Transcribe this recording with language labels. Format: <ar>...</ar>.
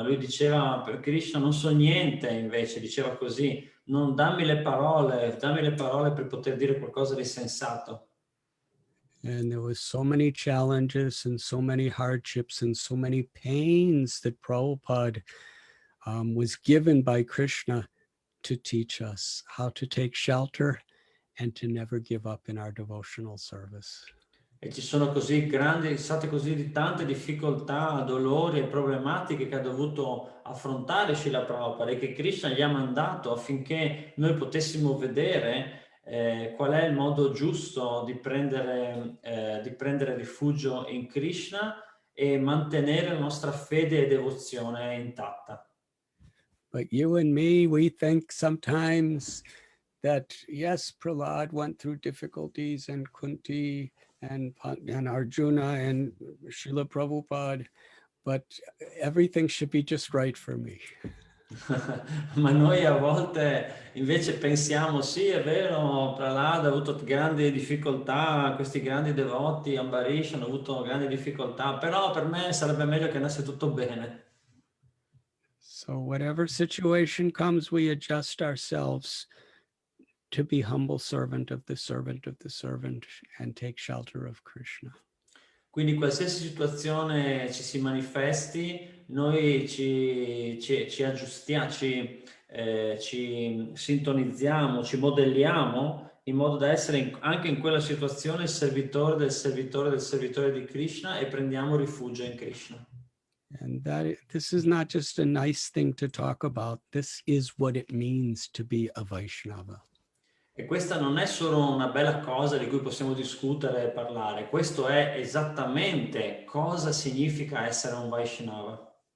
<it>Ma lui diceva, per Krishna non so niente, invece, diceva così, non dammi le parole per poter dire qualcosa di sensato.</it> <en>And there was so many challenges and so many hardships and so many pains that Prabhupada was given by Krishna to teach us how to take shelter and to never give up in our devotional service.</en> <it>E ci sono state così tante difficoltà, dolori e problematiche che ha dovuto affrontare Srila Prabhupada e che Krishna gli ha mandato affinché noi potessimo vedere qual è il modo giusto di prendere rifugio in Krishna e mantenere la nostra fede e devozione intatta.</it> <en>But you and me, we think sometimes that, yes, Prahlad went through difficulties, and Kunti and Arjuna and Srila Prabhupada, but everything should be just right for me.</en> <it>Ma noi a volte invece pensiamo, sì, è vero, Prahlad ha avuto grandi difficoltà, questi grandi devoti, Ambarish hanno avuto grandi difficoltà, però per me sarebbe meglio che andasse tutto bene.</it> <en>So whatever situation comes, we adjust ourselves to be humble servant of the servant and take shelter of Krishna.</en> <it>Quindi qualsiasi situazione ci si manifesti, noi ci aggiustiamo, ci sintonizziamo, ci modelliamo in modo da essere anche in quella situazione il servitore del servitore di Krishna e prendiamo rifugio in Krishna.</it> <en>And this is not just a nice thing to talk about. This is what it means to be a Vaishnava.</en> <it>E questa non è solo una bella cosa di cui possiamo discutere e parlare, questo è esattamente cosa significa essere un Vaishnava.</it>